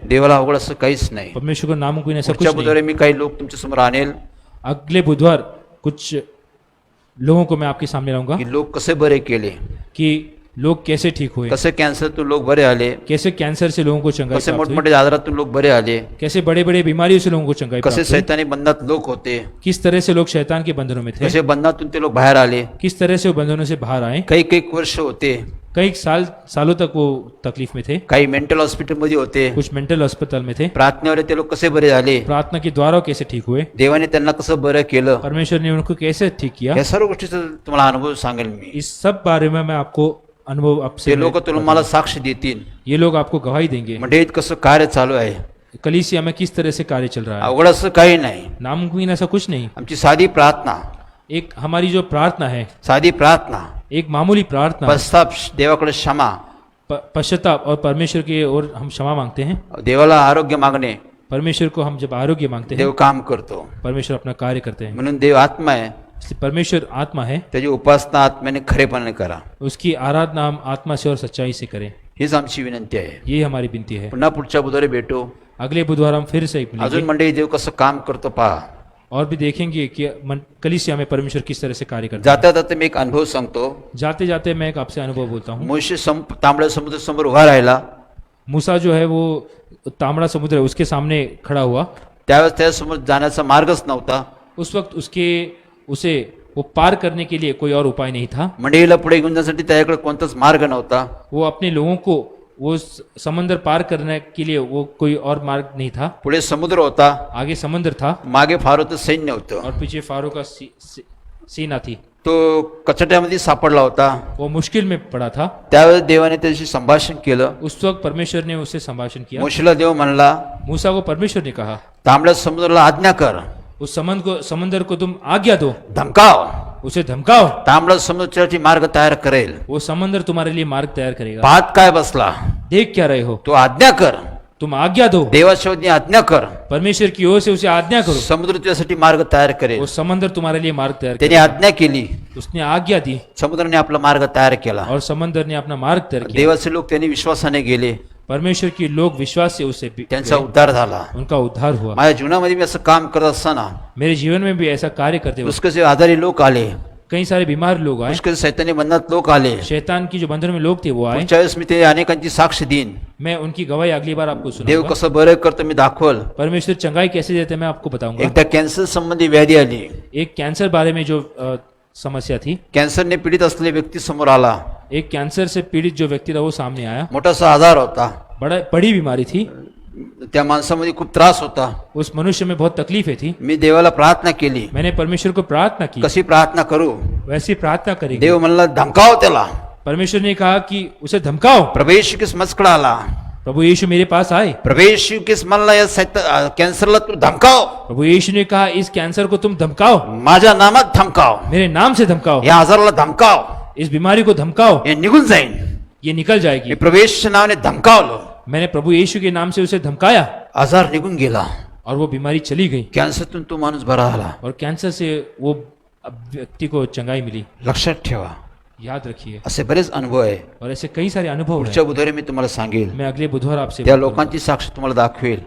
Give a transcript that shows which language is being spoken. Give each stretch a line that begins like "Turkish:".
Marathi: देवाला अवघड असं काहीच नाही।
Hindi: परमेश्वर का नाम में ऐसा
Marathi: पुढच्या
Hindi: कुछ नहीं।
Marathi: बुधवारी मी काही लोक तुमच्या समोर आणेल
Hindi: अगले बुधवार कुछ लोगों को मैं आपके सामने लाऊंगा
Marathi: की लोक कसे बरे केले,
Hindi: कि लोग कैसे ठीक हुए,
Marathi: कसे कॅन्सरतून लोक बरे आले,
Hindi: कैसे कैंसर से लोगों को चंगाई
Marathi: कसे
Hindi: प्राप्त हुई,
Marathi: मोठमोठे आजारातून लोक बरे आले,
Hindi: कैसे बड़े बड़े बीमारियों से लोगों को चंगाई प्राप्त हुई,
Marathi: सैतानी बंधनात लोक होते,
Hindi: किस तरह से लोग शैतान के बंधनों में थे,
Marathi: कसे बंधनातून ते लोक बाहेर आले,
Hindi: किस तरह से वो बंधनों से बाहर आए,
Marathi: काही वर्ष होते,
Hindi: कई सालों तक वो तकलीफ में थे,
Marathi: काही मेंटल हॉस्पिटलमध्ये होते,
Hindi: कुछ मेंटल अस्पताल में थे,
Marathi: प्रार्थनेवर ते लोक कसे बरे झाले,
Hindi: प्रार्थना के द्वारा कैसे ठीक हुए,
Marathi: देवाने त्यांना कसं बरं केलं,
Hindi: परमेश्वर ने उनको कैसे ठीक किया,
Marathi: या सर्व गोष्टीचा तुम्हाला अनुभव सांगेल मी.
Hindi: इस सब बारे में मैं आपको अनुभव आपसे
Marathi: ते लोक तुम्हाला साक्ष देतील
Hindi: ये लोग आपको गवाही देंगे
Marathi: म्हणजे कसं कार्य चालू आहे.
Hindi: कलीसिया में किस तरह से कार्य चल रहा है.
Marathi: अवघड असं काही नाही.
Hindi: नामुमकिन ऐसा कुछ नहीं.
Marathi: आमची साधी प्रार्थना,
Hindi: एक हमारी जो प्रार्थना है,
Marathi: साधी प्रार्थना,
Hindi: एक मामूली प्रार्थना,
Marathi: पश्चाताप, देवाकडे क्षमा,
Hindi: पश्चाताप और परमेश्वर की ओर हम क्षमा मांगते हैं.
Marathi: देवाला आरोग्य मागणे,
Hindi: परमेश्वर को हम जब आरोग्य मांगते हैं,
Marathi: देव काम करतो.
Hindi: परमेश्वर अपना कार्य करते हैं.
Marathi: म्हणून देव आत्मा आहे,
Hindi: इसलिए परमेश्वर आत्मा है,
Marathi: त्याची उपासना आत्म्याने खरेपणाने करा.
Hindi: उसकी आराधना हम आत्मा से और सच्चाई से करें.
Marathi: हीच आमची विनंती आहे.
Hindi: ये हमारी विनती है.
Marathi: पुन्हा पुढच्या बुधवारी भेटू.
Hindi: अगले बुधवार हम फिर से मिलेंगे
Marathi: अजून मंडळी देव कसं काम करतो पहा.
Hindi: और भी देखेंगे कि कलीसिया में परमेश्वर किस तरह से कार्य करता है.
Marathi: जाता जाता मी एक अनुभव सांगतो.
Hindi: जाते जाते मैं एक आपसे अनुभव बोलता हूँ.
Marathi: मोशे तांबड्या समुद्र समोर उभा राहिला.
Hindi: मूसा जो है वो तांबड़ा समुद्र है उसके सामने खड़ा हुआ.
Marathi: त्यावेळेस त्यासमोर जाण्याचा मार्गच नव्हता.
Hindi: उस वक्त उसे वो पार करने के लिए कोई और उपाय नहीं था.
Marathi: मंडळीला पुढे घेऊन जाण्यासाठी त्याच्याकडे कोणताच मार्ग नव्हता.
Hindi: वो अपने लोगों को वो समंदर पार करने के लिए वो कोई और मार्ग नहीं था.
Marathi: पुढे समुद्र होता,
Hindi: आगे समंदर था
Marathi: मागे फारोचं सैन्य होतं.
Hindi: और पीछे फारो का सीना थी.
Marathi: तो कचट्यामध्ये सापडला होता.
Hindi: वो मुश्किल में पड़ा था.
Marathi: त्यावेळेस देवाने त्याशी संभाषण केलं.
Hindi: उस वक्त परमेश्वर ने उससे संभाषण किया.
Marathi: मोशेला देव म्हणला,
Hindi: मूसा को परमेश्वर ने कहा,
Marathi: तांबड्या समुद्राला आज्ञा कर,
Hindi: उस समंदर को तुम आज्ञा दो,
Marathi: धमकाव.
Hindi: उसे धमकाओ,
Marathi: तांबडा समुद्राची मार्ग तयार करेल.
Hindi: वो समंदर तुम्हारे लिए मार्ग तैयार करेगा.
Marathi: पाहत काय बसला,
Hindi: देख क्या रहे हो,
Marathi: तो आज्ञा कर.
Hindi: तुम आज्ञा दो,
Marathi: देवाशिवाय आज्ञा कर.
Hindi: परमेश्वर की ओर से उसे आज्ञा करो,
Marathi: समुद्र तुझ्यासाठी मार्ग तयार करेल.
Hindi: वो समंदर तुम्हारे लिए मार्ग तैयार
Marathi: त्याने आज्ञा केली,
Hindi: करेगा. उसने आज्ञा दी
Marathi: समुद्राने आपला मार्ग तयार केला.
Hindi: और समंदर ने अपना मार्ग तैयार किया.
Marathi: देवाचे लोक त्यांनी विश्वासाने गेले.
Hindi: परमेश्वर की लोग विश्वास से उसे
Marathi: त्यांचा उद्धार झाला.
Hindi: उनका उद्धार हुआ.
Marathi: माझ्या जीवनामध्ये मी असं काम करत असताना
Hindi: मेरे जीवन में भी ऐसा कार्य करते हुए
Marathi: पुष्कळचे आजारी लोक आले,
Hindi: कई सारे बीमार लोग आए,
Marathi: पुष्कळ सैतानी बंधनात लोक आले.
Hindi: शैतान की जो बंधन में लोग थे वो आए.
Marathi: पुढच्या वेळेस मी ते अनेकांची साक्ष देईन.
Hindi: मैं उनकी गवाही अगली बार आपको
Marathi: देव
Hindi: सुनाऊंगा.
Marathi: कसं बरं करतो मी दाखवल.
Hindi: परमेश्वर चंगाई कैसे देते हैं मैं आपको बताऊंगा.
Marathi: एकदा कॅन्सर संबंधी व्याधी आली.
Hindi: एक कैंसर बारे में जो समस्या थी,
Marathi: कॅन्सरने पीडित असलेले व्यक्ती समोर आला.
Hindi: एक कैंसर से पीड़ित जो व्यक्ति था वो सामने आया.
Marathi: मोठासा आजार होता.
Hindi: बड़ी बीमारी थी.
Marathi: त्या माणसामध्ये खूप त्रास होता.
Hindi: उस मनुष्य में बहुत तकलीफें थी.
Marathi: मी देवाला प्रार्थना केली.
Hindi: मैंने परमेश्वर को प्रार्थना की.
Marathi: कशी प्रार्थना करू.
Hindi: वैसी प्रार्थना करेंगे.
Marathi: देव म्हणला धमकाव त्याला.
Hindi: परमेश्वर ने कहा कि उसे धमकाओ.
Marathi: प्रभू येशू ख्रिस्त माझ्याकडे आला.
Hindi: प्रभु यीशु मेरे पास आए.
Marathi: प्रभू येशू ख्रिस्त म्हणला या कॅन्सरला तू धमकाव.
Hindi: प्रभु यीशु ने कहा इस कैंसर को तुम धमकाओ,
Marathi: माझ्या नामात धमकाव.
Hindi: मेरे नाम से धमकाओ,
Marathi: या आजाराला धमकाव.
Hindi: इस बीमारी को धमकाओ,
Marathi: हे निघून जाईन.
Hindi: ये निकल जाएगी.
Marathi: मी प्रभू येशूच्या नावाने धमकावलं.
Hindi: मैंने प्रभु यीशु के नाम से उसे धमकाया
Marathi: आजार निघून गेला.
Hindi: और वो बीमारी चली गई.
Marathi: कॅन्सरतून तो माणूस बरा झाला.
Hindi: और कैंसर से वो व्यक्ति को चंगाई मिली.
Marathi: लक्षात ठेवा,
Hindi: याद रखिए.
Marathi: असे बरेच अनुभव आहे.
Hindi: और ऐसे कई सारे अनुभव
Marathi: पुढच्या
Hindi: हैं.
Marathi: बुधवारी मी तुम्हाला सांगेल.
Hindi: मैं अगले बुधवार आपसे
Marathi: त्या लोकांची साक्ष तुम्हाला दाखवेल.